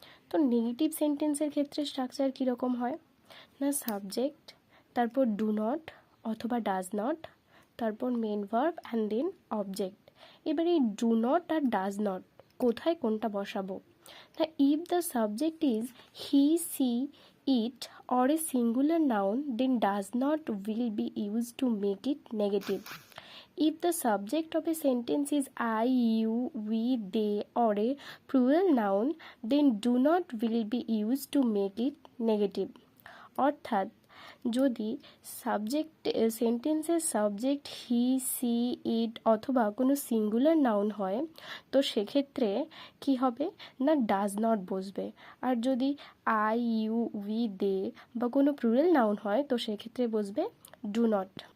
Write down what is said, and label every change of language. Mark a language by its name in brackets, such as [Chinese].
[Bangla] তো নেগেটিভ সেন্টেন্সের ক্ষেত্রে স্ট্রাকচার কীরকম হয় না, সাবজেক্ট, তারপর ডু নট অথবা ডাজ নট, তারপর main verb and then object. এবার এই do not আর does not কোথায় কোনটা বসাবো না, [English] If the subject is he, she, it or a singular noun, then does not will be used to make it negative. If the subject of a sentence is I, you, we, they or a plural noun, then do not will be used to make it negative. [Bangla] অর্থাৎ যদি subject সেন্টেন্সের subject হি, C, ইট অথবা কোনো singular noun হয় তো সেক্ষেত্রে কি হবে না ডাজ নট বসবে, আর যদি আই, ইউ, উই, দে বা কোনো প্লুরাল নাউন হয় তো সেক্ষেত্রে বসবে ডু নট।